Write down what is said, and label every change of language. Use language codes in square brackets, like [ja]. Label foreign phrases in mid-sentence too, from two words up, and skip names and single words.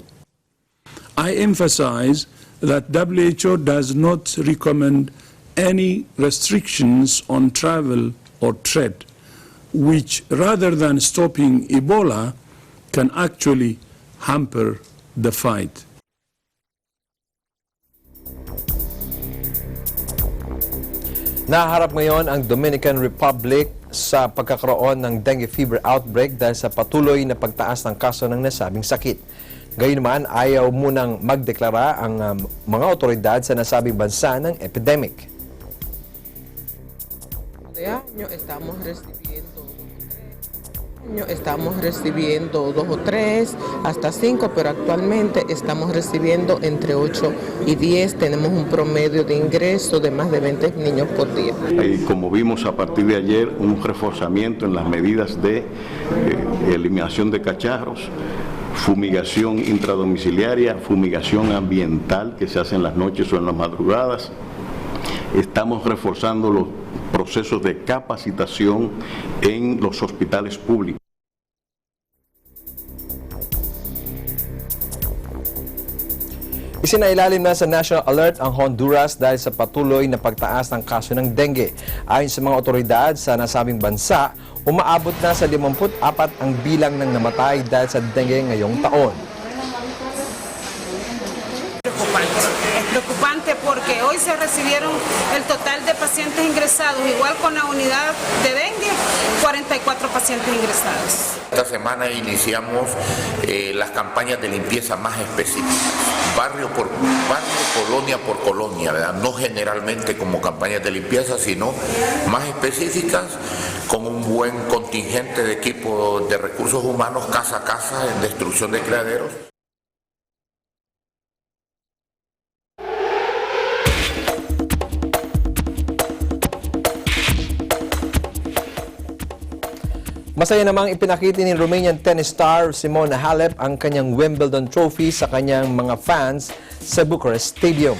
[en] I emphasize that WHO does not recommend any restrictions on travel or trade, which rather than stopping Ebola can actually hamper the fight. [tl] Naharap ngayon ang Dominican Republic sa pagkakaroon ng [en] dengue fever outbreak [tl] dahil sa patuloy na pagtaas ng kaso ng nasabing sakit. Gayunman, ayaw munang magdeklara ang mga otoridad sa nasabing bansa ng epidemic. [es] Estamos recibiendo 2 o 3, hasta 5, pero actualmente estamos recibiendo entre 8 y 10. Tenemos un promedio de ingreso de más de 20 niños por día. Como vimos a partir de ayer, un reforzamiento en las medidas de eliminación de cacharros, fumigación intradomiciliaria, fumigación ambiental que se hace en las noches o en las madrugadas. Estamos reforzando los procesos de capacitación en los hospitales públicos. [tl] Isinailalim na sa [en] national alert [tl] ang Honduras dahil sa patuloy na pagtaas ng kaso ng dengue. Ayon sa mga otoridad sa nasabing bansa, umaabot na sa 54 ang bilang ng namatay dahil sa dengue ngayong taon. [es] Es preocupante porque hoy se recibieron el total de pacientes ingresados, igual con la unidad de dengue, 44 pacientes ingresados. Esta semana iniciamos las campañas de limpieza más específicas, barrio por barrio, colonia por colonia, ¿verdad? No generalmente como campañas de limpieza, sino más específicas, con un buen contingente de equipo de recursos humanos casa a casa en destrucción de criaderos. [tl] Masaya namang ipinakita ni [en] Romanian tennis star [tl] Simona Halep ang kanyang Wimbledon trophy sa kanyang mga fans sa Bucharest Stadium.